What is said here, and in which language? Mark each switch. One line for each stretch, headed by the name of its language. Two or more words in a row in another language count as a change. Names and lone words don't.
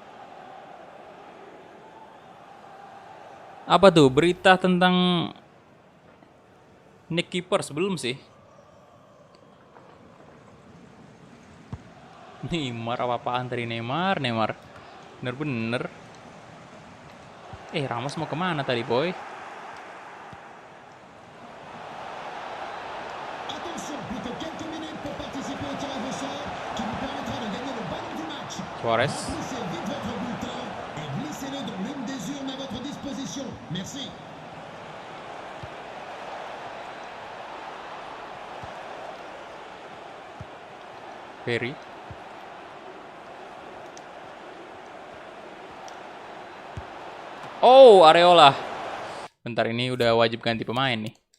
Indonesian: Apa tuh berita tentang Nick Keeper sebelum sih? Neymar apa-apaan tadi Neymar, Neymar. Bener-bener. Ramos mau kemana tadi, boy?
French: Attention, plus que quelques minutes pour participer au tirage au sort qui vous permettra de gagner le ballon du match. Suarez. Remplissez vite votre bulletin et glissez-le dans l'une des urnes à votre disposition. Merci.
Indonesian: Ferry. Oh, Areola. Bentar, ini udah wajib ganti pemain nih.